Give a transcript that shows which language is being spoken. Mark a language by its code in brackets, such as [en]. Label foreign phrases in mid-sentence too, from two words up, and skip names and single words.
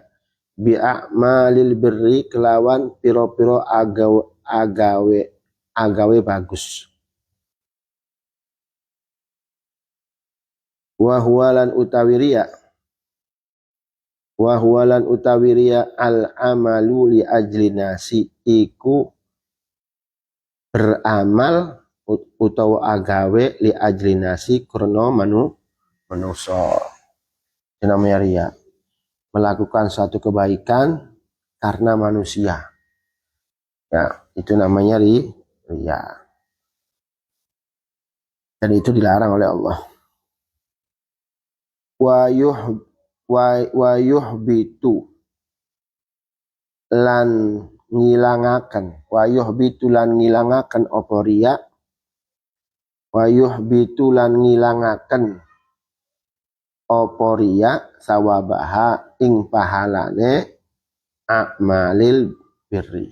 [ar] Bi'a'malil birri [jv] kelawan piro-piro agawe bagus. [ar] Wa huwalan utawi riya al-amalu li ajli nasi, [jv] iku beramal utawa agawe [ar] li ajli nasi [jv] krana manusa. [id] Itu namanya riya. Melakukan suatu kebaikan karena manusia. Ya, itu namanya riya. Dan itu dilarang oleh Allah. [ar] Wa yuhbitu [jv] lan ngilangaken apa riya. [ar] Wa yuhbitu [jv] lan ngilangaken apa riya sawabaha ing pahalane [ar] a'malil birri.